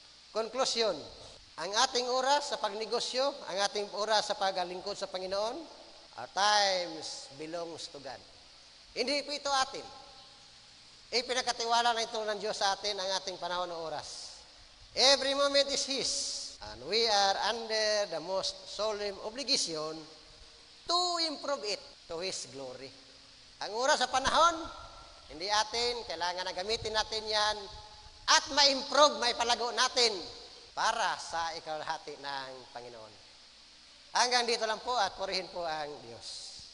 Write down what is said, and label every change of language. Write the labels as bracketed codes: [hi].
[tl] Konklusyon, ang ating oras sa pagnegosyo, ang ating oras sa paglingkod sa Panginoon, [en] our times belongs to God. [tl] Hindi po ito atin. Ipinakatiwala na ito ng Diyos sa atin ang ating panahon ng oras. [en] Every moment is His, and we are under the most solemn obligation to improve it to His glory. [tl] Ang oras sa panahon, hindi atin, kailangan na gamitin natin yan at ma-improve, maipalago natin para sa ikalahati ng Panginoon. Hanggang dito lang po at purihin po ang Diyos.